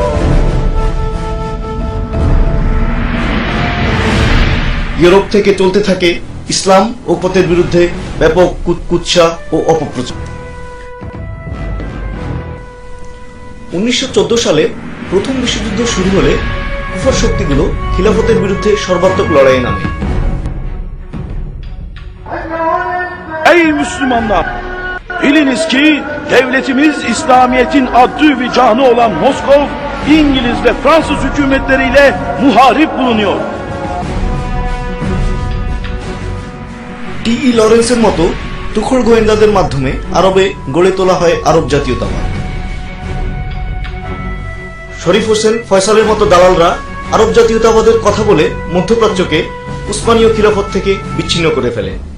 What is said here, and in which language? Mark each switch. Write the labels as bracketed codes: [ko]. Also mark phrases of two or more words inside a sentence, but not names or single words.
[bn] ইউরোপ থেকে চলতে থাকে ইসলাম ও পথের বিরুদ্ধে ব্যাপক কুৎসা ও অপপ্রচার। 1914 সালে প্রথম বিশ্বযুদ্ধ শুরু হলে কুফর শক্তিগুলো খিলাফতের বিরুদ্ধে সর্বাত্মক লড়াইয়ে নামে। [tr] Ey Müslümanlar! Biliniz ki devletimiz İslamiyet'in adı ve canı olan Moskov, İngiliz ve Fransız hükümetleriyle muharip bulunuyor. [bn] টি.ই. লরেন্সের মতো তুখোড় গোয়েন্দাদের মাধ্যমে আরবে গড়ে তোলা হয় আরব জাতীয়তাবাদ। শরীফ হোসেন ফয়সালের মতো দালালরা আরব জাতীয়তাবাদের কথা বলে মধ্যপ্রাচ্যকে উসমানীয় খিলাফত থেকে বিচ্ছিন্ন করে ফেলে।